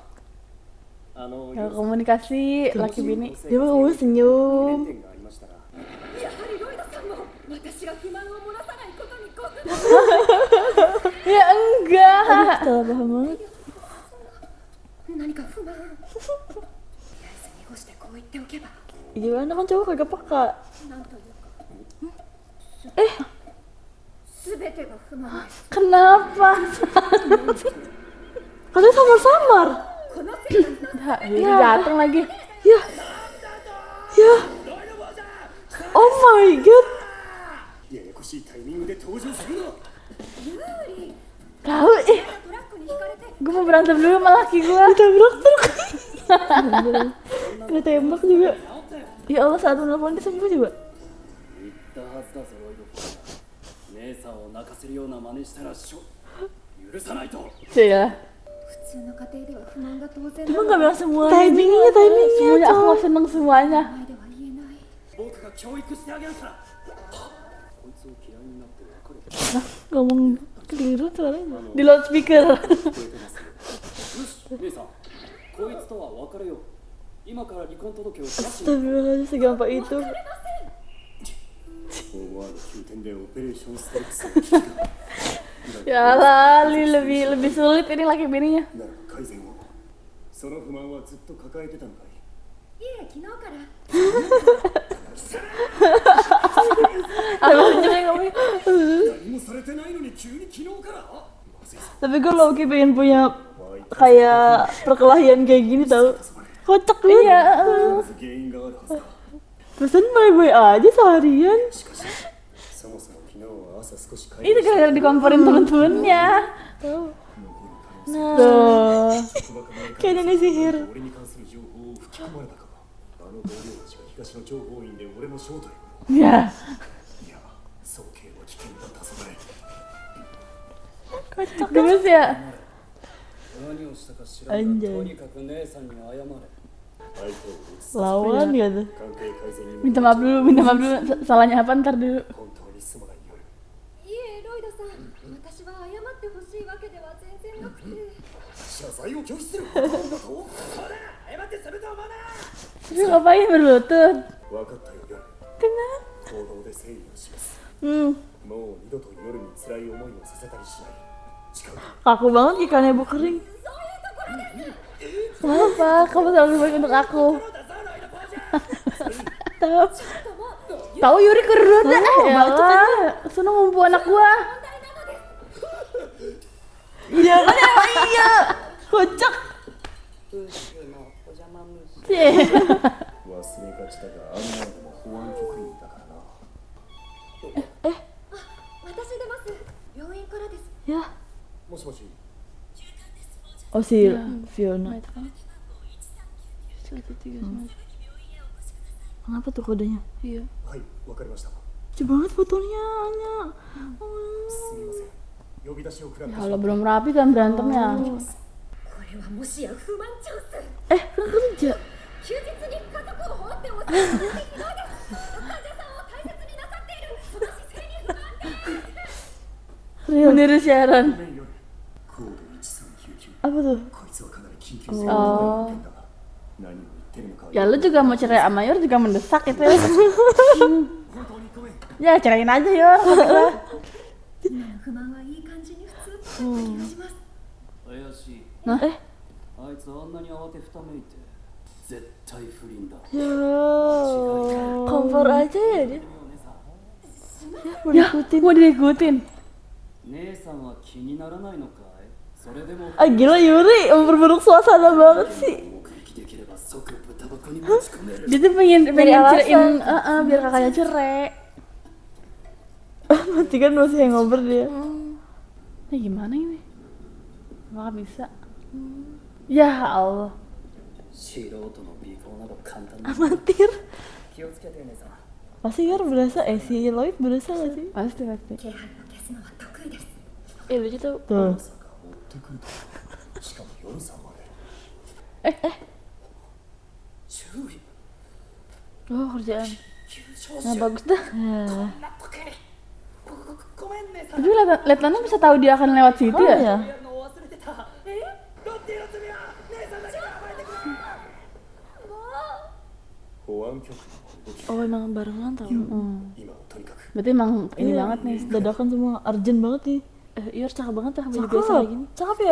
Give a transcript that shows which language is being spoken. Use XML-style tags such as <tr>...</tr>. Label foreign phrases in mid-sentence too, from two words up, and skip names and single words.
<id>Ya, komunikasi laki bini. Dia mah ngomong senyum. Ya enggak. Salah paham banget.</id> <ja>何か不満とりあえず濁してこう言っておけば</ja> <id>Gimana kan cowok kagak peka.</id> <ja>なんというかすべてが不満です</ja> <id>Kenapa? Katanya samar-samar.</id> <ja>この生活の</ja> <id>Dia datang lagi. Ya. Ya.</id> <en>Oh my god.</en> <ja>ややこしいタイミングで登場するな。</ja> <id>Tahu ih.</id> <ja>トラックにひかれて</ja> <id>Gue mau berantem dulu sama laki gue. Ditabrak truk. Kena tembak juga.</id> <ar>يا الله,</ar> <id>saat menelpon dia sembuh coba.</id> <ja>言ったはずだぞロイドフォー姉さんを泣かせるような真似したら許さないと</ja> <id>Cila.</id> <ja>普通の家庭では不満が当然</ja> <id>Cuma</id> <ja>な</ja> <id>nggak</id> <ja>の</ja> <id>bilang semuanya. Timingnya Semuanya aku cowok. gak seneng semuanya.</id> <ja>前では言えない僕が教育してあげるからこいつを嫌いになって別れて</ja> <id>Ngomong keliru suaranya. Di loudspeaker.</id> <ja>聞こえてますよし姉さんこいつとは別れよう今から離婚届を出しに</ja> <id>Astagfirullahaladzim, segampang itu.</id> <ja>思わぬ急転でオペレーションストレックスが効くか</ja> <id>Ya lah, lebih sulit ini laki bininya.</id> <ja>ならば改善を。その不満はずっと抱えてたのかい。いえ昨日から</ja> <id>Tapi lucunya ngomongnya.</id> <ja>何もされてないのに急に昨日からまずいぞ。</ja> <id>Tapi gue low-key pengen punya kayak perkelahian kayak gini tau. Kocak banget. Iya.</id> <ja>必ず原因があるはずだ。</ja> <id>Pesan baik-baik aja seharian.</id> <ja>しかし、そもそも昨日は朝少し会</ja> <id>Itu gara-gara dikomporin temen-temennya. Tuh. Kayak nenek sihir.</id> <ja>俺に関する情報を吹き込まれたか。あの同僚たちが東の情報員で俺の正体を。</ja> <id>Ya.</id> <ja>いや、早計は危険だったぞね。</ja> <id>Gemes ya.</id> <ja>何をしたか知らんがとにかく姉さんに謝れ相手を打つ</ja> <id>Lawan gitu.</id> <ja>関係改善にも</ja> <id>Minta maaf dulu. Salahnya apa ntar dulu.</id> <ja>本当にすまない夜。いえロイドさん私は謝ってほしいわけでは全然なくて謝罪を拒否することなんだと。</ja> <id>Terus ngapain berlutut?</id> <ja>分かったよ夜。</ja> <id>Kenapa?</id> <ja>行動で誠意を示す。 Hmm. もう二度と夜に辛い思いをさせたりしない。誓う。</ja> <id>Kaku banget ikannya bu kering. Kenapa? Kamu terlalu baik untuk aku. Tahu? Tahu Yuri keren dah. Ya lah. Seneng ngumpul anak gua. Iya kan emang iya. Kocak. Cie.</id> <ja>忘れがちだが、あんなのも保安局員だからな。私出ます病院からです</ja> <id>Ya.</id> <ja>もしもし。</ja> <id>Oh si Fiona. Kenapa tuh kodenya? Iya.</id> <ja>はい、わかりました。</ja> <id>Lucu banget fotonya, Anya.</id> <ja>すみません。呼び出しを食らってしま</ja> <id>Kalau</id> <ja>った</ja> <id>belum rapi kan berantemnya.</id> <ja>これはもしや不満調査</ja> <id>Kan kerja.</id> <ja>休日に家族を放っておくなんてひどいです患者さんを大切になさっているその姿勢に不満です</ja> <id>Meniru siaran.</id> <ja>ごめん夜。コード1399。</ja> <id>Apa tuh?</id> <ja>こいつはかなり緊急性が高い案件だが、何を言ってるのか。</ja> <id>Ya lu juga mau cerai sama Yor juga mendesak itu.</id> <ja>本当にごめん。</ja> <id>Ya ceraiin aja Yor.</id> <ja>今の不満はいい感じに普通になった気がします怪しい</ja> <id>Eh,</id> <ja>あいつあんなに慌てふためいて絶対不倫だ</ja> <id>ya. Kompor aja ya dia.</id> <ja>姉さん</ja> <id>Ya, mau diikutin. Mau diikutin.</id> <ja>姉さんは気にならないのかいそれでも</ja> <id>Ah gila Yuri, memperburuk suasana banget sih.</id> <ja>目撃できれば即豚箱に持ち込める</ja> <id>Dia tuh pengen alasan. ceraiin, biar kakaknya cerai. Nanti kan masih hangover dia. Ini gimana ini? Apakah bisa?</id> <ar>يا الله.</ar> <ja>素人の尾行など簡単に</ja> <id>Amatir.</id> <ja>気をつけて姉さん</ja> <id>Pasti Yor berasa, si Lloyd berasa gak sih? Pasti pasti.</id> <ja>気配を消すのは得意です</ja> <id>Lucu tuh. Tuh.</id> <ja>まさか持ってくると。しかも夜さんまで。注意</ja> <id>Oh kerjaan.</id> <ja>急上</ja> <id>Nah</id> <ja>昇</ja> <id>bagus dah.</id> <ja>な時にごめん姉さん</ja> <id>Tapi Letlannya bisa tahu dia akan lewat situ Oh ya? ya.</id> <ja>やるのを忘れてたロッティの罪は姉さんだけが暴いてくれもう報保安局の動き</ja> <id>Oh emang barengan tau.</id> <ja>今はとにかく</ja> <id>Berarti emang ini banget nih. Dadakan semua, urgent banget nih. Iya cakep banget tuh baju Cakep. biasa kayak gini. Cakep ya.</id>